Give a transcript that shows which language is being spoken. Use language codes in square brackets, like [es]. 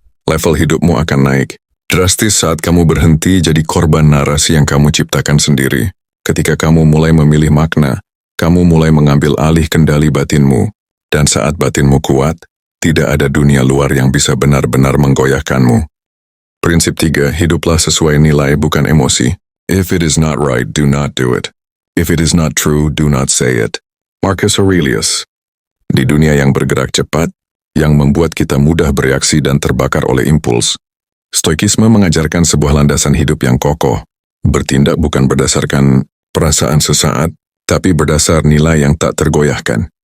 [id] Level hidupmu akan naik drastis saat kamu berhenti jadi korban narasi yang kamu ciptakan sendiri. Ketika kamu mulai memilih makna, kamu mulai mengambil alih kendali batinmu. Dan saat batinmu kuat, tidak ada dunia luar yang bisa benar-benar menggoyahkanmu. Prinsip 3, hiduplah sesuai nilai bukan emosi. [en] If it is not right, do not do it. If it is not true, do not say it. Marcus Aurelius. [id] Di dunia yang bergerak cepat, yang membuat kita mudah bereaksi dan terbakar oleh impuls, Stoikisme mengajarkan sebuah landasan hidup yang kokoh. Bertindak bukan berdasarkan perasaan sesaat, tapi berdasar nilai yang tak tergoyahkan.